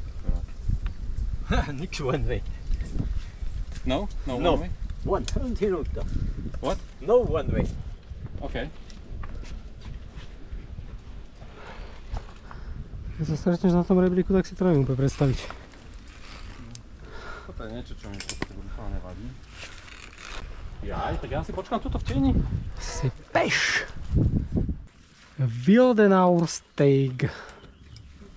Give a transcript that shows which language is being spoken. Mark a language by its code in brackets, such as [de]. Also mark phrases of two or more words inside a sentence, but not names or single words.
[en] Nix one way. No? No, No. one way? One minuta. What? No one way. Okay. [sk] Keď sa stretneš na tom rebríku, tak si to neviem úplne predstaviť. Toto je niečo, čo mi to úplne nevadí. Jaj, tak ja si počkám tuto v tieni. Si peš! Wildenauer Steig.